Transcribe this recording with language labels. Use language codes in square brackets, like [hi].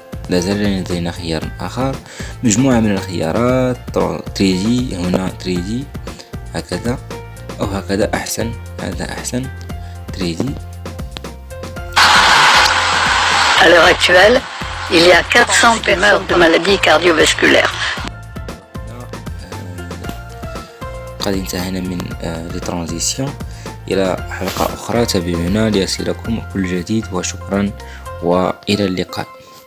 [ar] لا زال لدينا خيار آخر، مجموعة من الخيارات. 3D، هنا 3D هكذا أو هكذا أحسن. هذا أحسن 3D. [fr] À l'heure actuelle, il y a 400 meurtres de maladies cardiovasculaires. [ar] قد انتهينا من لترانزيسيون. إلى حلقة أخرى تابعونا ليصلكم كل جديد، وشكرا وإلى اللقاء.